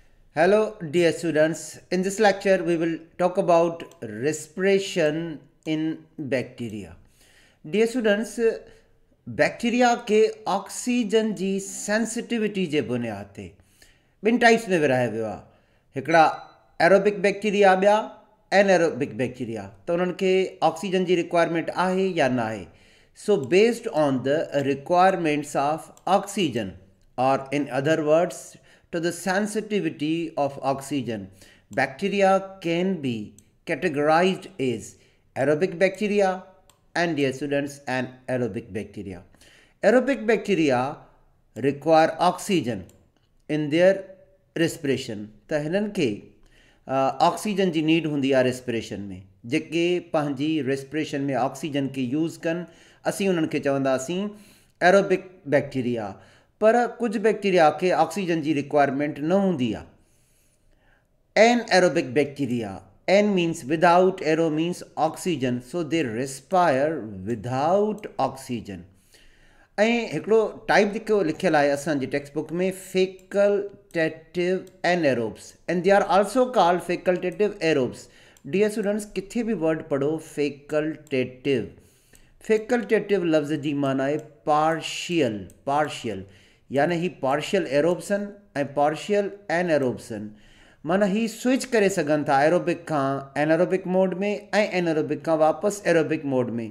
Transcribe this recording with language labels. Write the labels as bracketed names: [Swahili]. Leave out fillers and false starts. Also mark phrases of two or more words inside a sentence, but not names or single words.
[English] Hello, dear students. In this lecture, we will talk about respiration in bacteria. Dear students, [Sindhi] बैक्टीरिया के ऑक्सीजन जी सेंसिटिविटी जे बुनियाद ते ॿिनि टाइप्स में विरहायो वियो आहे। हिकिड़ा [English] aerobic bacteria, [Sindhi] ॿिया [English] anaerobic bacteria. [Sindhi] त उन्हनि खे ऑक्सीजन जी रिक्वायरमेंट आहे या न आहे। [English] so based on the requirements of oxygen, or in other words, to the sensitivity of oxygen, bacteria can be categorized as aerobic bacteria and, dear students, anaerobic bacteria. Aerobic bacteria require oxygen in their respiration. [Sindhi] त हिननि खे ऑक्सीजन जी नीड हूंदी आहे रेस्पिरेशन में। जेके पंहिंजी रेस्पिरेशन में ऑक्सीजन खे यूज़ कनि, असीं उन्हनि खे चवंदासीं [English] aerobic bacteria. [Hindi] पर कुछ बैक्टीरिया के ऑक्सीजन की रिक्वायरमेंट न होंगी। [English] anaerobic bacteria, an means without, aero means oxygen, so they respire without oxygen. [Sindhi] एकड़ो टाइप जेको लिखियल है असांजी [English] text book में, facultative anaerobes, and they are also called facultative aerobes. dear students, [Sindhi] किथे भी वर्ड पढ़ो फैकल्टेटिव, फैकल्टेटिव लफ्ज़ की माना है पार्शियल। पार्शियल यानी ही [English] partial aerobes [Sindhi] ए [English] partial anaerobes, [Sindhi] माना ही स्विच करे सघन था एरोबिक का [English] anaerobic mode [Sindhi] में ए एनएरोबिक का वापस [English] aerobic mode [Sindhi] में।